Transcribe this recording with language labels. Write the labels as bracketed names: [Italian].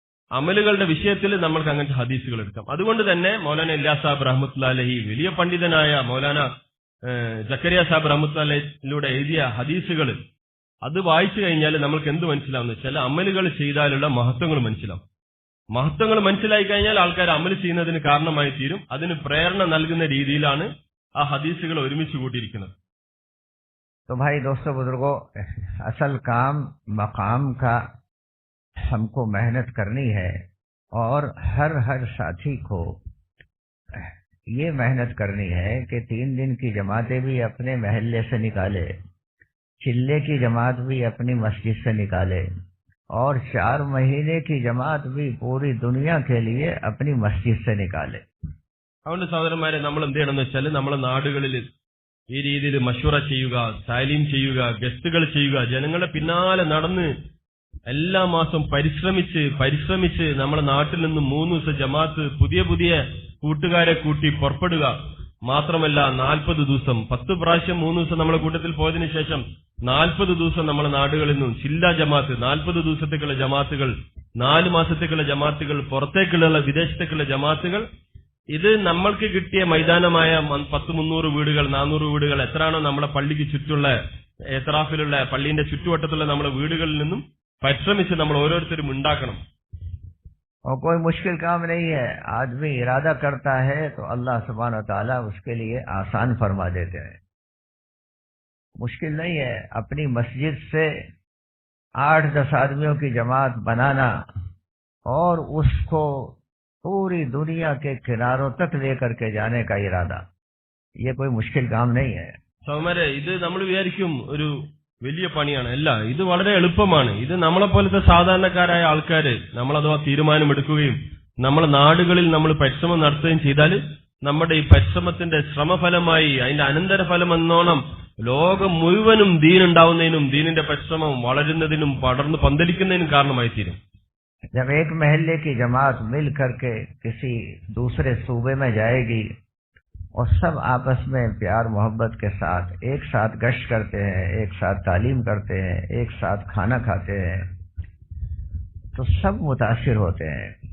[Malayalam] അമലുകളുടെ വിഷയത്തിൽ നമ്മൾക്ക് അങ്ങനത്തെ ഹദീസുകൾ എടുക്കാം. അതുകൊണ്ട് തന്നെ മൗലാന ഇല്യാസ് സാഹിബ് റഹ്മത്തുള്ളാഹി അലൈഹി, വലിയ പണ്ഡിതനായ മൗലാന ജക്കരിയ സാഹിബ് റഹ്മത്തുള്ളാഹി അലൈഹിയിലൂടെ എഴുതിയ ഹദീസുകൾ അത് വായിച്ചു കഴിഞ്ഞാൽ നമ്മൾക്ക് എന്ത് മനസ്സിലാവുന്നു വെച്ചാൽ അമലുകൾ ചെയ്താലുള്ള മഹത്വങ്ങൾ മനസ്സിലാവും. മഹത്വങ്ങൾ മനസ്സിലായി കഴിഞ്ഞാൽ ആൾക്കാർ അമൽ ചെയ്യുന്നതിന് കാരണമായി തീരും. അതിന് പ്രേരണ നൽകുന്ന രീതിയിലാണ് ആ ഹദീസുകൾ ഒരുമിച്ച് കൂട്ടിയിരിക്കുന്നത്. [Hindi] तो भाई दोस्तों बुजुर्गों, असल काम मकाम का हमको मेहनत करनी है और हर साथी को ये मेहनत करनी है कि 3 दिन की जमातें भी अपने महल्ले से निकाले, चिल्ले की जमात भी अपनी मस्जिद से निकाले और 4 महीने की जमात भी पूरी दुनिया के लिए अपनी मस्जिद से निकाले. [Malayalam] അതുകൊണ്ട് സഹോദരന്മാരെ, നമ്മൾ എന്ത് ചെയ്യണമെന്ന് വെച്ചാൽ നമ്മളെ നാടുകളിൽ ഈ രീതിയിൽ മഷൂറ ചെയ്യുക, താലീം ചെയ്യുക, ഗസ്റ്റുകൾ ചെയ്യുക, ജനങ്ങളുടെ പിന്നാലെ നടന്ന് എല്ലാ മാസം പരിശ്രമിച്ച് നമ്മുടെ നാട്ടിൽ നിന്ന് 3 ദിവസം ജമാഅത്ത് പുതിയ കൂട്ടുകാരെ കൂട്ടി പുറപ്പെടുക. മാത്രമല്ല 40 ദിവസം 10 പ്രാവശ്യം 3 ദിവസം നമ്മളെ കൂട്ടത്തിൽ പോയതിനു ശേഷം 40 ദിവസം നമ്മുടെ നാടുകളിൽ നിന്നും ജില്ലാ ജമാഅത്ത്, 40 ദിവസത്തേക്കുള്ള ജമാഅത്തുകൾ, 4 മാസത്തേക്കുള്ള ജമാഅത്തുകൾ, പുറത്തേക്കുള്ള വിദേശത്തേക്കുള്ള ജമാഅത്തുകൾ. ഇത് നമ്മൾക്ക് കിട്ടിയ മൈതാനമായ 300 വീടുകൾ 400 വീടുകൾ എത്രയാണോ നമ്മുടെ പള്ളിക്ക് ചുറ്റുള്ള എത്രാഫിലുള്ള പള്ളിന്റെ ചുറ്റുവട്ടത്തുള്ള നമ്മുടെ വീടുകളിൽ നിന്നും പരിശ്രമിച്ച് നമ്മൾ ഓരോരുത്തരും ഉണ്ടാക്കണം. [Hindi] और कोई मुश्किल काम नहीं है. आदमी इरादा करता है तो अल्लाह सुब्हानहू व तआला उसके लिए आसान फरमा देते हैं. मुश्किल नहीं है. अपनी मस्जिद से 8-10 आदमियों की जमात बनाना और उसको पूरी दुनिया के किनारों तक लेकर के जाने का इरादा, ये कोई मुश्किल काम नहीं है. [Malayalam] സഹോദരന്മാരെ, ഇത് നമ്മൾ വിചാരിക്കും ഒരു വലിയ പണിയാണ്. അല്ല, ഇത് വളരെ എളുപ്പമാണ്. ഇത് നമ്മളെപ്പോലത്തെ സാധാരണക്കാരായ ആൾക്കാര് നമ്മളഥവാ തീരുമാനമെടുക്കുകയും നമ്മളെ നാടുകളിൽ നമ്മൾ പരിശ്രമം നടത്തുകയും ചെയ്താൽ നമ്മുടെ ഈ പരിശ്രമത്തിന്റെ ശ്രമഫലമായി അതിന്റെ അനന്തരഫലം എന്നോണം ലോകം മുഴുവനും ദീൻ ഉണ്ടാവുന്നതിനും ദീനിന്റെ പരിശ്രമം വളരുന്നതിനും പടർന്ന് പന്തലിക്കുന്നതിനും കാരണമായി തീരും. [Hindi] जब एक महल्ले की जमात मिल करके किसी दूसरे सूबे में जाएगी और सब आपस में प्यार मोहब्बत के साथ एक साथ गश्त करते हैं, एक साथ तालीम करते हैं, एक साथ खाना खाते हैं, तो सब मुतासिर होते हैं.